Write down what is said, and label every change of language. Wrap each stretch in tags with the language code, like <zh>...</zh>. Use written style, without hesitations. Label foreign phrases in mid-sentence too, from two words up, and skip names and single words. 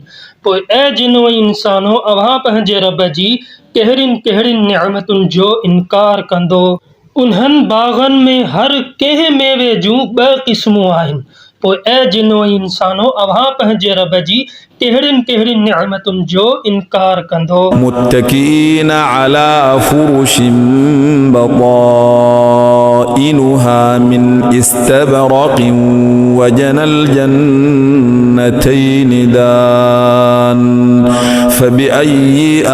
<sd>पोइ ऐ जिनो इंसानो अव्हां पंहिंजे रब जी कहिड़ियुनि कहिड़ियुनि नेमतुनि जो इनकार कंदो। उन्हनि बाग़नि में हर कंहिं मेवे जूं ॿ क़िस्मूं आहिनि। पोइ ऐ जिनो इंसानो अव्हां पंहिंजे रब जी कहिड़ियुनि कहिड़ियुनि नेमतुनि जो इनकार कंदो।</sd> <ar>متكئين على فرش بطائنها من إستبرق وجنى الجنتين دان فبأي</ar>